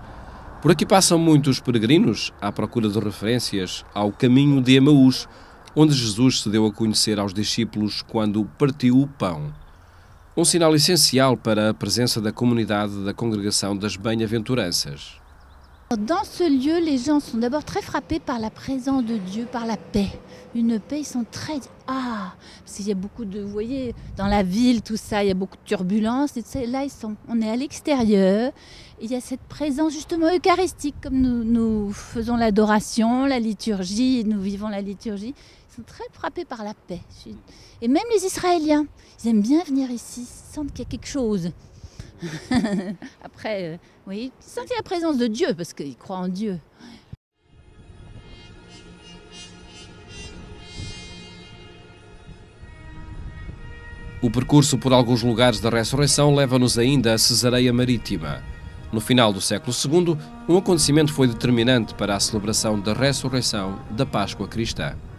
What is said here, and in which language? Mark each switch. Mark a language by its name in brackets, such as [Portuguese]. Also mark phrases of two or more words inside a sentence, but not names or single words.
[Portuguese] Por aqui passam muitos peregrinos à procura de referências ao caminho de Emaús, onde Jesus se deu a conhecer aos discípulos quando partiu o pão. Um sinal essencial para a presença da comunidade da Congregação das Bem-aventuranças. [French] Dans ce lieu, les gens sont d'abord très frappés par la présence de Dieu, par la paix. Une paix, ils sont très... Ah, parce qu'il y a beaucoup de... Vous voyez, dans la ville, tout ça, il y a beaucoup de turbulences. Et là, on est à l'extérieur. Il y a cette présence justement eucharistique, comme nous faisons l'adoration, la liturgie, nous vivons la liturgie. Ils sont très frappés par la paix. Et même les Israéliens, ils aiment bien venir ici, ils sentent qu'il y a quelque chose. Après, oui, ils sentent la présence de Dieu, parce qu'ils croient en Dieu. [Portuguese] O percurso por alguns lugares da ressurreição leva-nos ainda a Cesareia Marítima. No final do século II, um acontecimento foi determinante para a celebração da ressurreição da Páscoa cristã.